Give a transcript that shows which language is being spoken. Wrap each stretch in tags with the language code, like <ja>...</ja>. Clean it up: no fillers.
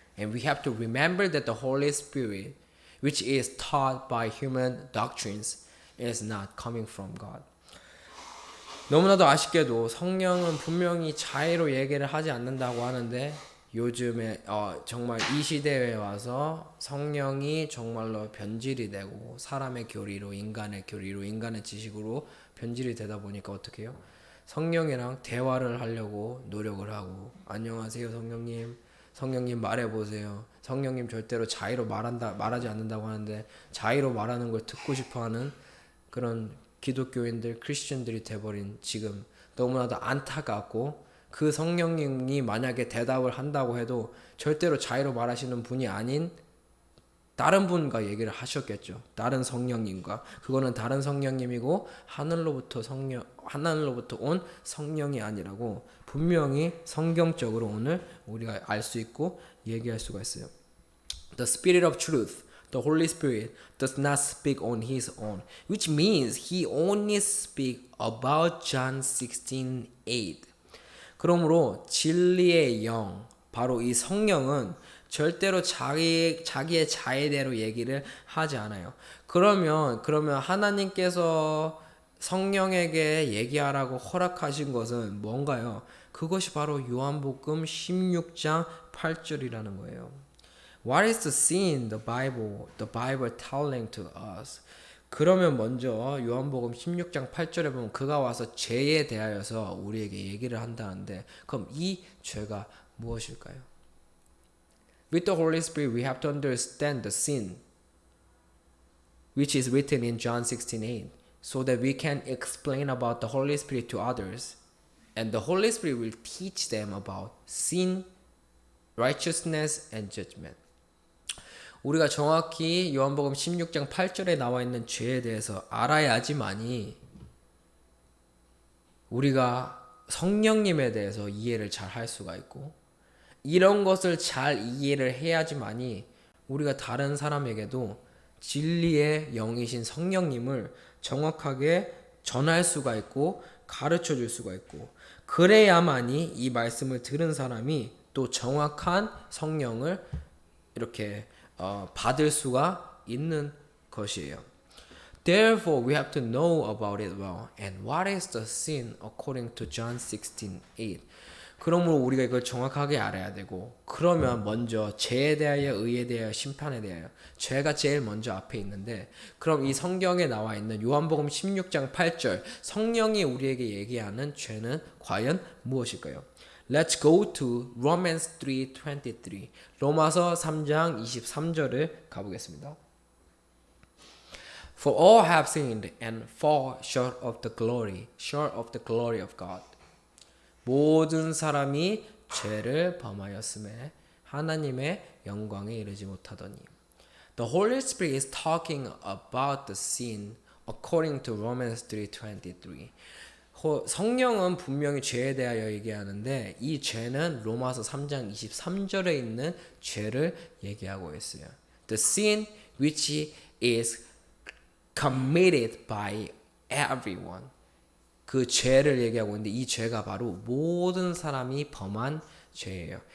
<en>And we have to remember that the Holy Spirit, which is taught by human doctrines, is not coming from God.</en> <ko>너무나도 아쉽게도 성령은 분명히 자의로 얘기를 하지 않는다고 하는데 요즘에 정말 이 시대에 와서 성령이 정말로 변질이 되고 사람의 교리로 인간의 지식으로 변질이 되다 보니까 어떻게 해요? 성령이랑 대화를 하려고 노력을 하고 안녕하세요 성령님 말해보세요. 성령님 절대로 자의로 말하지 않는다고 하는데 자의로 말하는 걸 듣고 싶어하는 그런 기독교인들, 크리스천들이 돼버린 지금 너무나도 안타깝고 그 성령님이 만약에 대답을 한다고 해도 절대로 자의로 말하시는 분이 아닌 다른 분과 얘기를 하셨겠죠. 다른 성령님과. 그거는 다른 성령님이고 하늘로부터 온 성령이 아니라고 분명히 성경적으로 오늘 우리가 알 수 있고 얘기할 수가 있어요.</ko> <en>The Spirit of truth, the Holy Spirit, does not speak on his own, which means he only speaks about John 16:8.</en> <ko>그러므로 진리의 영, 바로 이 성령은 절대로 자기의 자의대로 얘기를 하지 않아요. 그러면 하나님께서 성령에게 얘기하라고 허락하신 것은 뭔가요? 그것이 바로 요한복음 16장 8절이라는 거예요.</ko> <en>What is the sin the Bible telling to us?</en> <ko>그러면 먼저 요한복음 16장 8절에 보면 그가 와서 죄에 대하여서 우리에게 얘기를 한다는데 그럼 이 죄가 무엇일까요?</ko> <en>With the Holy Spirit we have to understand the sin which is written in John 16:8 so that we can explain about the Holy Spirit to others and the Holy Spirit will teach them about sin, righteousness and judgment.</en> <ko>우리가 정확히 요한복음 16장 8절에 나와 있는 죄에 대해서 알아야지만이 우리가 성령님에 대해서 이해를 잘 할 수가 있고 이런 것을 잘 이해를 해야지만이 우리가 다른 사람에게도 진리의 영이신 성령님을 정확하게 전할 수가 있고 가르쳐 줄 수가 있고 그래야만이 이 말씀을 들은 사람이 또 정확한 성령을 이렇게 받을 수가 있는 것이에요.</ko> <en>Therefore, we have to know about it well. And what is the sin according to John 16:8?</en> <ko>그러므로 우리가 이걸 정확하게 알아야 되고, 그러면 먼저 죄에 대하여, 의에 대하여, 심판에 대하여, 죄가 제일 먼저 앞에 있는데, 그럼 이 성경에 나와 있는 요한복음 16장 8절, 성령이 우리에게 얘기하는 죄는 과연 무엇일까요?</ko> <en>Let's go to Romans 3:23.</en> <ko>로마서 3장 23절을 가보겠습니다.</ko> <en>For all have sinned and fall short of the glory of God.</en> <ko>모든 사람이 죄를 범하였음에 하나님의 영광에 이르지 못하더니.</ko> <en>The Holy Spirit is talking about the sin according to Romans 3:23.</en> <ko>성령은 분명히 죄에 대하여 얘기하는데 이 죄는 로마서 3장 23절에 있는 죄를 얘기하고 있어요.</ko> <en>The sin which is committed by everyone.</en> <ko>그 죄를 얘기하고 있는데 이 죄가 바로 모든 사람이 범한 죄예요.</ko>